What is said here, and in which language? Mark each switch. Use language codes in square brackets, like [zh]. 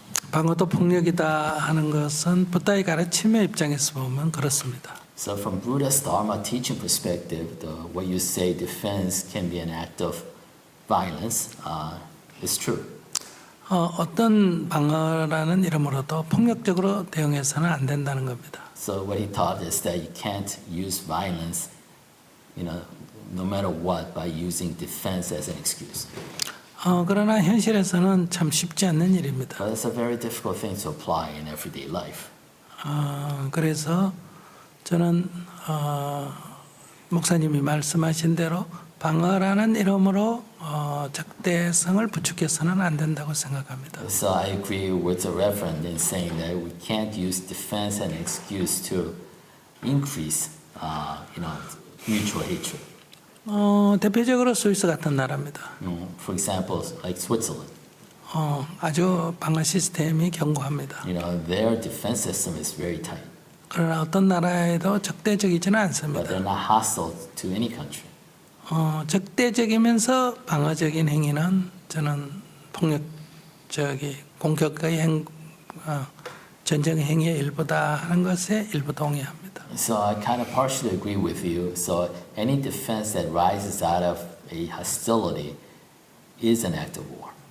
[ko] 방어도 폭력이다 하는 것은 부다의 가르침의 입장에서 보면 그렇습니다. [en] So from Buddha's Dharma teaching perspective, what you say defense can be an act of violence is true. [ko] 어떤 방어라는 이름으로도 폭력적으로 대응해서는 안 된다는 겁니다. [en] So what he taught is that you can't use violence, no matter what, by using defense as an excuse. [ko] 그러나 현실에서는 참 쉽지 않는 일입니다. [en] But it's a very difficult thing to apply in everyday life. [ko] 그래서 저는 목사님이 말씀하신 대로 방어라는 이름으로 적대성을 부추겨서는 안 된다고 생각합니다. [en] So I agree with the Reverend in saying that we can't use defense as an excuse to increase, mutual hatred. [ko] 대표적으로 스위스 같은 나라입니다. [en] For example, like Switzerland. [ko] 아주 방어 시스템이 견고합니다. [en] Their defense system is very tight. [ko] 그러나 어떤 나라에도 적대적이지는 않습니다. [en] But they're not hostile to any country. [ko] 적대적이면서 방어적인 행위는 저는 폭력적인 공격의 전쟁 행위의 일부다 하는 것에 일부 동의합니다. [en] So I kind of partially agree with you. So any defense that rises out of a hostility is an act of war.